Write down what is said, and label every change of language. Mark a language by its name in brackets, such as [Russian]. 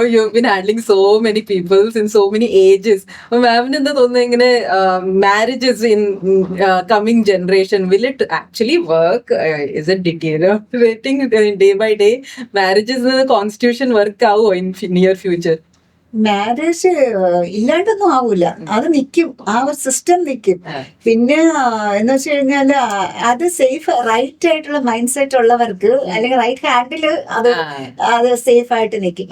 [English] You've been handling so many people in so many ages. [Malayalam] മാമിന് എന്താ തോന്നുന്നത്, ഇങ്ങനെ marriages in coming generation, [English] will it actually work? Is it deteriorating day by day? [Malayalam] Marriages constitution work ആവോ [English] in near future? [Malayalam] Marriage ഇല്ലാണ്ടൊന്നും ആവൂല, അത് നിൽക്കും, ആ ഒരു സിസ്റ്റം നിൽക്കും. പിന്നെ എന്ന് വെച്ച് കഴിഞ്ഞാല് അത് സേഫ് റൈറ്റ് ആയിട്ടുള്ള മൈൻഡ് സെറ്റ് ഉള്ളവർക്ക്, അല്ലെങ്കിൽ റൈറ്റ് ഹാൻഡില് അത് സേഫ് ആയിട്ട് നിൽക്കും.